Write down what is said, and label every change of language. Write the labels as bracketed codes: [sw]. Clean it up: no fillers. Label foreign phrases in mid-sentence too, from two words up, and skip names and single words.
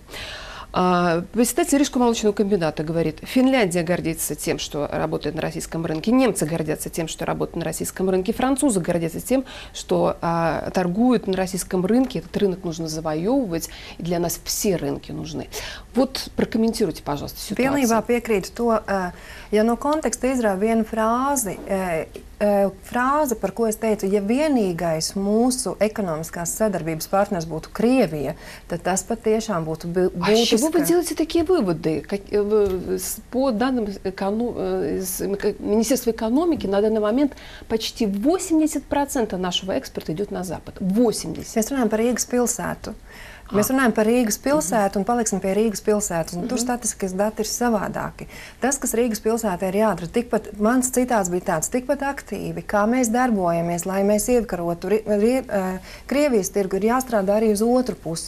[ru] Председатель Рижского молочного комбината говорит, Финляндия гордится тем, что работает на российском рынке, немцы гордятся тем, что работают на российском рынке, французы гордятся тем, что торгуют на российском рынке. Этот рынок нужно завоевывать, и для нас все рынки нужны. Вот прокомментируйте, пожалуйста, ситуацию. [lv] Pilnībā piekrītu to, ja no konteksta izrāva viena frāze, par ko es teicu, ja vienīgais mūsu ekonomiskās sadarbības partners būtu Krievija, tad tas patiešām būtu būtiski. [ru] А с чего вы делаете такие выводы? По данным Министерства экономики, на данный момент почти 80% нашего экспорта идет на Запад. 80%. [lv] Mēs runājam par Rīgas pilsētu. Mēs runājam par Rīgas pilsētu un paliksim pie Rīgas pilsētas. Tur statistikas dati ir savādāki. Tas, kas Rīgas pilsētā ir jādara, mans citāts bija tāds, tikpat aktīvi, kā mēs darbojamies, lai mēs iekarotu Krievijas tirgu, ir jāstrādā arī uz otru pusi.